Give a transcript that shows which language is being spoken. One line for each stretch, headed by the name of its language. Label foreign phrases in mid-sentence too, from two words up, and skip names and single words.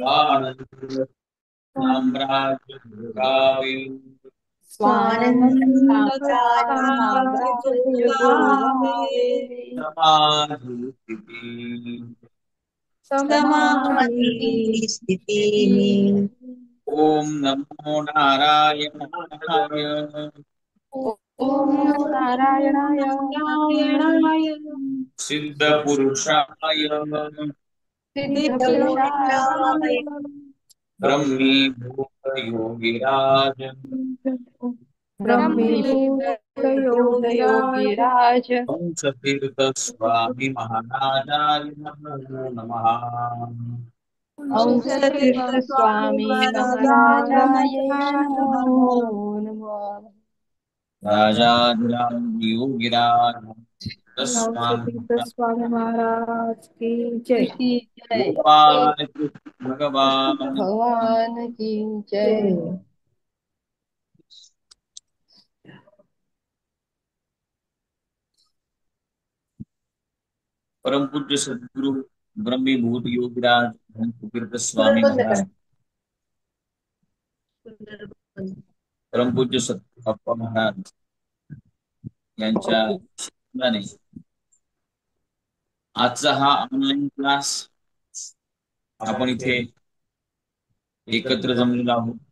Marathi: आनंद साम्राज्य भोगावे। स्वानंद स्वानंद साम्राज्य साम्राज्य भोगावे समाधी स्थिती समाधी समाधी स्थिती स्थिती
Sanskrit: ओम नमो नारायणाय ओम नमो नारायणाय नारायणाय सिद्ध पुरुषाय सिद्ध पुरुषाय सिद्धपुरुषाय ब्रह्मी भूत योगिराज ब्रह्मीभूत योगिराज हंसतीर्थ स्वामी महाराजाय नमो नमः। हंसतीर्थ हंसतीर्थ स्वामी स्वामी महाराजाय महाराजाय नमो नमः नमः राजाधिराज योगिराज
Hindi: हंसतीर्थ स्वामी महाराज की जय। की जय गोपाल कृष्ण भगवान भगवान की जय। परम पूज्य सद्गुरु ब्रह्मीभूत योगिराज हंसतीर्थ स्वामी
Marathi: बंद करा. महाराज, परम पूज्य सत्अप्पा महाराज यांच्या शिकवणाने आजचा हा ऑनलाईन क्लास आपण इथे एकत्र जमलेलो आहोत.